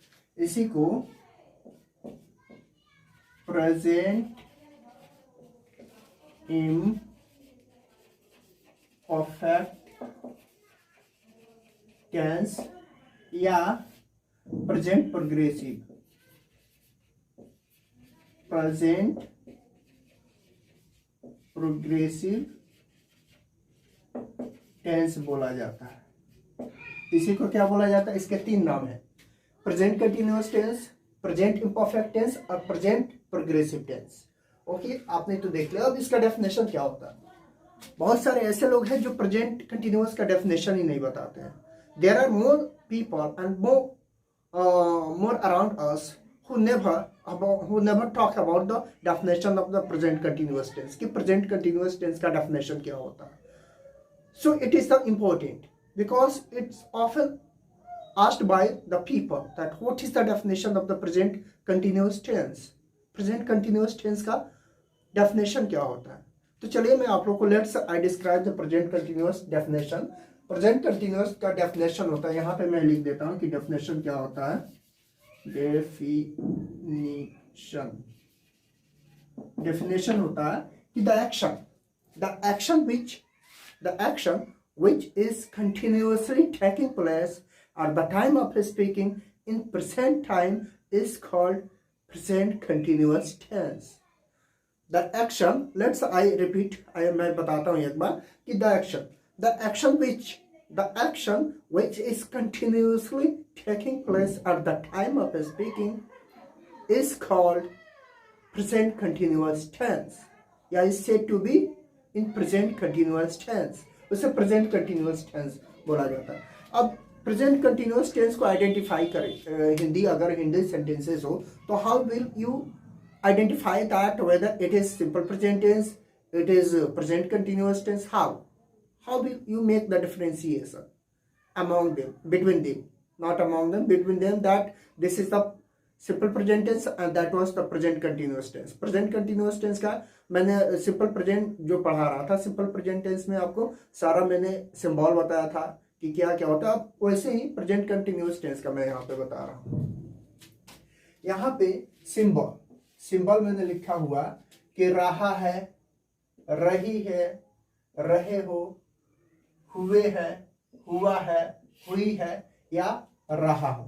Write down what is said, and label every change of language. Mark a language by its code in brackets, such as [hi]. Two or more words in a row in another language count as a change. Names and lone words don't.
[hi] इसी को [en] present imperfect tense [hi] या [en] present progressive tense [hi] बोला जाता है. इसी को क्या बोला जाता है, इसके 3 नाम है: [en] present continuous tense, present imperfect tense [hi] और [en] present progressive tense. [hi] ओके, आपने तो देख लिया. अब इसका डेफिनेशन क्या होता है. बहुत सारे ऐसे लोग हैं जो [en] present continuous [hi] का डेफिनेशन ही नहीं बताते हैं. [en] There are more people and more around us who never talk about the definition of the present continuous tense [hi] कि present continuous tense का definition क्या होता है. [en] So it is the important because it's often asked by the people that what is the definition of the present continuous tense. [hi] Present continuous tense का definition क्या होता है. तो चलिए मैं आप लोगों को [en] let's I describe the present continuous definition. Present continuous [hi] का definition होता है, यहाँ पे मैं लिख देता हूँ कि definition क्या होता है. डेफिनेशन होता है कि [en] the action which is continuously taking place at the time of speaking in present time is called present continuous tense. The action, I repeat, [hi] मैं बताता हूँ एक बार कि [en] the action which is continuously taking place at the time of speaking is called present continuous tense या is said to be in present continuous tense. उसे present continuous tense [hi] बोला जाता है. अब [en] present continuous tense [hi] को आइडेंटिफाई करें हिंदी, अगर हिंदी सेंटेंसेस हो तो [en] how will you identify that whether it is simple present tense, it is present continuous tense? How will you make the differentiation among them, between them, not among them, between them, that this is the simple present tense and that was the present continuous tense. present continuous tense [hi] का मैंने [en] simple present [hi] जो पढ़ा रहा था, [en] simple present tense [hi] में आपको सारा मैंने सिंबल बताया था कि क्या क्या होता है। अब वैसे ही [en] present continuous tense [hi] का मैं यहाँ पे बता रहा हूँ। यहाँ पे सिंबल मैंने लिखा हुआ कि रहा है, रही है, रहे हो, हुए है, हुआ है, हुई है या रहा हो।